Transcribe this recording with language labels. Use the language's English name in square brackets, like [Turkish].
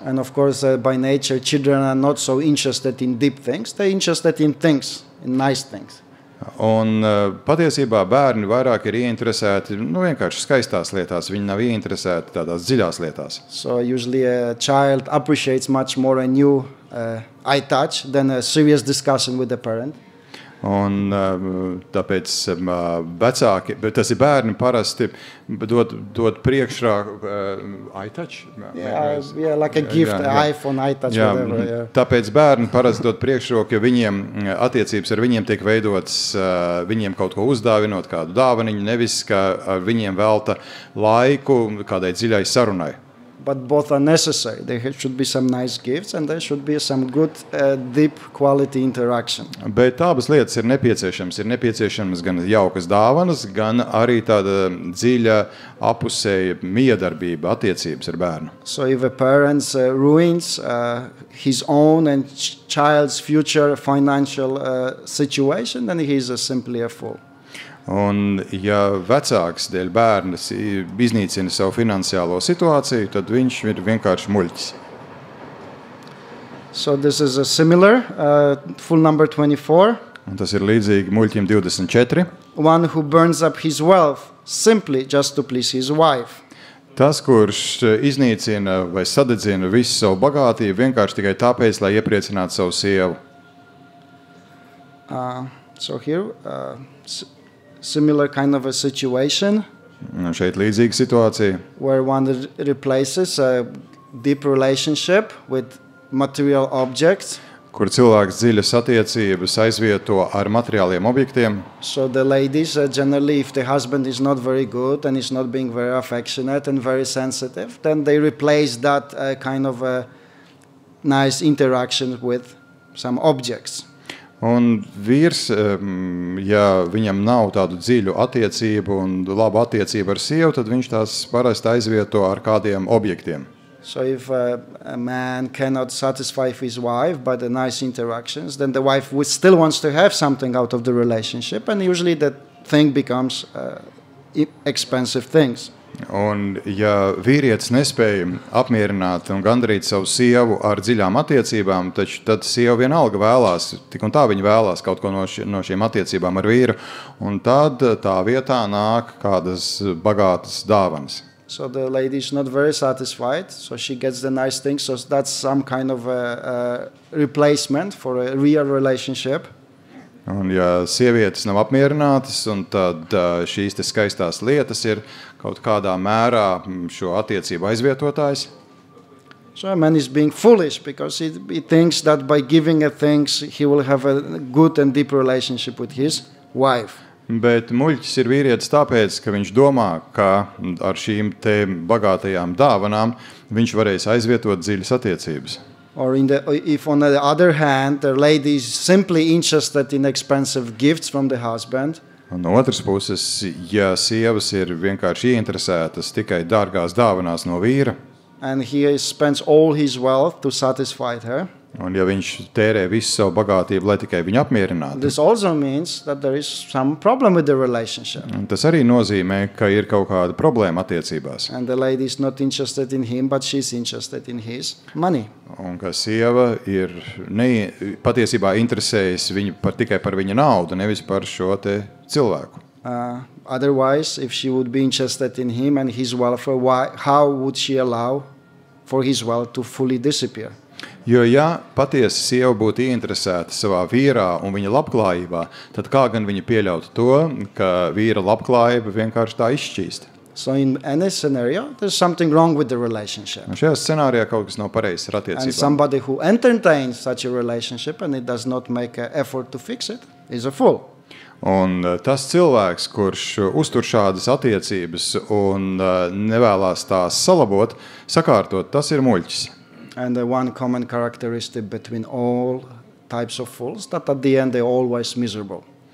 [English] And of course, by nature, children are not so interested in deep things. They're interested in things, in nice things. [Latvian] Un patiesībā bērni vairāk ir ieinteresēti vienkārši skaistās lietās. Viņi nav ieinteresēti tādās dziļās lietās. [English] So usually a child appreciates much more a new eye touch than a serious discussion with the parent. [Latvian] Un tāpēc vecāki, bet tas ir bērni parasti dod priekšrā iTouch? [English] Yeah, like a gift, iPhone, iTouch, whatever. Yeah. [Latvian] Tāpēc bērni parasti dod priekšroku, ja viņiem attiecības ar viņiem tiek veidotas, viņiem kaut ko uzdāvinot, kādu dāvaniņu, nevis, ka viņiem velta laiku kādai dziļai sarunai. [English] But both are necessary. There should be some nice gifts and there should be some good, deep quality interaction. [Latvian] Bet abas lietas ir nepieciešamas. Ir nepieciešamas gan jaukas dāvanas, gan arī tāda dziļa apusēja miedarbība, attiecības ar bērnu. [English] So if a parent ruins his own and child's future financial situation, then he is simply a fool. [Latvian] Un, ja vecāks dēļ bērnas iznīcina savu finansiālo situāciju, tad viņš ir vienkārši muļķis. [English] So this is a similar, full number 24. [Latvian] Un tas ir līdzīgi muļķim 24. [English] One who burns up his wealth simply just to please his wife. [Latvian] Tas, kurš iznīcina vai sadedzina visu savu bagātību vienkārši tikai tāpēc, lai iepriecinātu savu sievu. [English] So here... similar kind of a situation [Latvian] šeit līdzīga situācija, [English] where one replaces a deep relationship with material objects. [Latvian] Kur cilvēks dziļas attiecības aizvieto ar materiāliem objektiem. [English] So the ladies generally, if the husband is not very good and is not being very affectionate and very sensitive, then they replace that kind of a nice interaction with some objects. [Latvian] Un vīrs, ja viņam nav tādu dziļu attiecību un labu attiecību ar sievu, tad viņš tās parasti aizvieto ar kādiem objektiem. [English] So if a man cannot satisfy his wife by the nice interactions, then the wife still wants to have something out of the relationship, and usually that thing becomes expensive things. [Latvian] Un ja vīrietis nespēja apmierināt un gandarīt savu sievu ar dziļām attiecībām, tad sieva vienalga vēlās, tik un tā viņa vēlās kaut ko no šīm attiecībām ar vīru, un tad tā vietā nāk kādas bagātas dāvanas. [English] So the lady is not very satisfied, so she gets the nice things, so that's some kind of a replacement for a real relationship. [Latvian] Un ja sievietes nav apmierinātas, un tad šīs te skaistās lietas ir kaut kādā mērā šo attiecību aizvietotājs. [English] So a man is being foolish because he thinks that by giving things he will have a good and deep relationship with his wife. [Latvian] Bet muļķis ir vīrietis tāpēc, ka viņš domā, ka ar šīm te bagātajām dāvanām viņš varēs aizvietot dziļas attiecības. [English] Or if on the other hand, the lady is simply interested in expensive gifts from the husband. [Latvian] Un no otras puses, ja sievas ir vienkārši ieinteresētas tikai dārgās dāvanās no vīra, [English] and he spends all his wealth to satisfy her, [Latvian] un ja viņš tērē visu savu bagātību, lai tikai viņu apmierinātu, [English] this also means that there is some problem with the relationship. [Latvian] un tas arī nozīmē, ka ir kaut kāda problēma attiecībās. [English] And the lady is not interested in him, but she's interested in his money. [Latvian] Un ka sieva ir patiesībā interesējas tikai par viņa naudu, nevis par šo te cilvēku. [English] Otherwise, if she would be interested in him and his welfare, how would she allow for his wealth to fully disappear? [Latvian] Jo, ja patiesi sieva būtu ieinteresēta savā vīrā un viņa labklājībā, tad kā gan viņa pieļautu to, ka vīra labklājība vienkārši tā izšķīst? [English] So in any scenario, there's something wrong with the relationship. [Latvian] Un šajā scenārijā kaut kas nav pareizs ar [English] And [Latvian] attiecībām. [English] somebody who entertains such a relationship and it does not make an effort to fix it is a fool. [Latvian] Un tas cilvēks, kurš uztur šādas attiecības un nevēlas tās salabot, sakārtot, tas ir muļķis. [English] And the one common characteristic between all types of fools, that at the end they're always miserable.